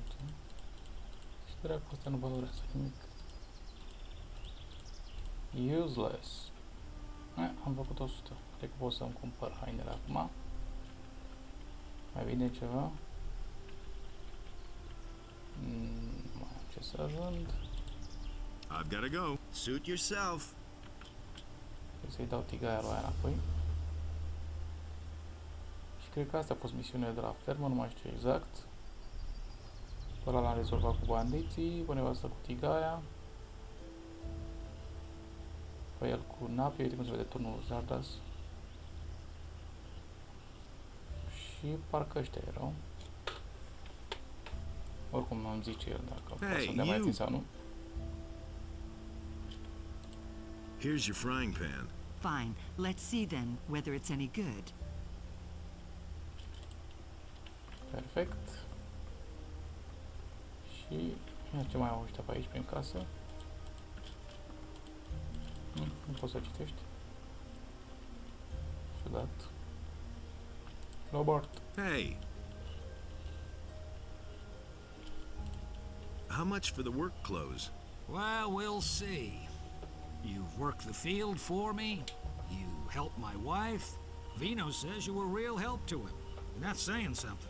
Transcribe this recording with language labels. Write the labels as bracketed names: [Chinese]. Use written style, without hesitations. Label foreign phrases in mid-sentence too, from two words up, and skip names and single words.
[Romanian] Și dracu, asta nu valorează nimic. Useless. Am făcut 100. Cred că pot să-mi cumpăr hainele acum. Mai bine ceva? Nu mai am ce să vând. [English] I've got to go. Suit yourself. [Romanian] Trebuie să-i dau tigaia lui aia înapoi. Și cred că asta a fost misiunea de la fermă, nu mai știu exact. Pe ăla l-am rezolvat cu bandiții, pe nevastă cu tigaia. Pe el cu napi, uite cum se vede turnul Zardas. Și parcă ăștia erau. Oricum îmi zice el dacă poate să-mi dea mai puțin sau nu. [English] Here's your frying pan. Fine. Let's see then whether it's any good. [Romanian] Perfect. Și ia ce mai au ăștia pe aici prin casă. Nu poți să citești. Ciudat. Lobart. [English] Hey. How much for the work clothes? Well, we'll see. You've worked the field for me. You helped my wife. Vino says you were real help to him. And that's saying something.